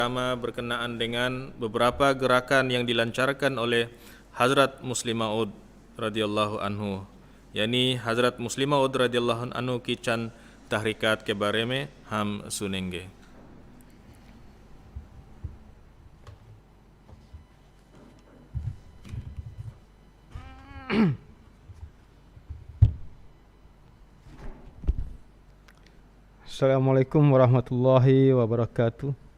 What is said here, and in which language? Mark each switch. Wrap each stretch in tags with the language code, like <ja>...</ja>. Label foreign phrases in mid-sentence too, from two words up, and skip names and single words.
<id>berkenaan dengan beberapa gerakan yang dilancarkan oleh Hazrat Muslim Maud</id> <ar>رضي الله عنه,</ar> <id>yakni Hazrat Muslim Maud</id> <ar>رضي الله عنه</ar> <ur>کی چند تحریکات کے بارے میں ہم سنیں گے.</ur> <ar>السلام عليكم ورحمة الله وبركاته.</ar>